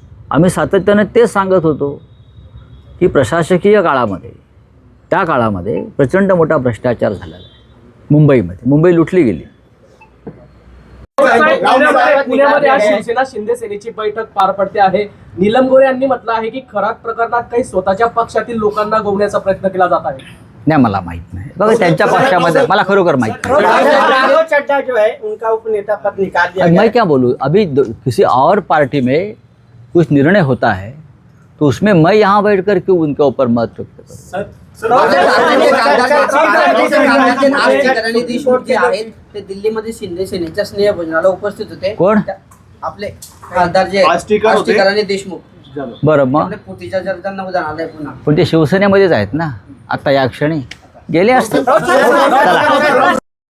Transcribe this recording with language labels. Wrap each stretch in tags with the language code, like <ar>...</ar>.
<mr>आम्ही सातत्यानं तेच सांगत होतो की प्रशासकीय काळामध्ये, त्या काळामध्ये प्रचंड मोठा भ्रष्टाचार झालेला आहे मुंबईमध्ये. मुंबई लुटली गेली. पुण्यामध्ये आज शिवसेना शिंदे सेनेची बैठक पार पडते आहे. नीलम गोरे यांनी म्हटलं आहे की खराब प्रकरणात काही स्वतःच्या पक्षातील लोकांना गोवण्याचा प्रयत्न केला जात आहे. नाही, मला माहीत नाही बघा, त्यांच्या पक्षामध्ये मला खरोखर माहीत नाही.</mr> <hi>राघव चड्ढा जो है उनका उपनेता पद निकाल दिया गया मैं क्या बोलूँ, अभी किसी और पार्टी में कुछ निर्णय होता है तो उसमें मैं यहाँ बैठ कर के उनके ऊपर मत व्यक्त करूँ.</hi> <mr>आष्टीकरांनी देशमुख जे आहेत ते दिल्लीमध्ये शिंदे सेनेच्या स्नेहभोजनाला उपस्थित होते. कोण? आपले खासदार जे आष्टीकर होते. आष्टीकरांनी देशमुख बरं, मग आपल्या पोटीच्या चर्चांना उदाहरण आलंय पुन्हा. पण ते शिवसेनेमध्येच आहेत ना आता या क्षणी, गेले असते. चला.</mr>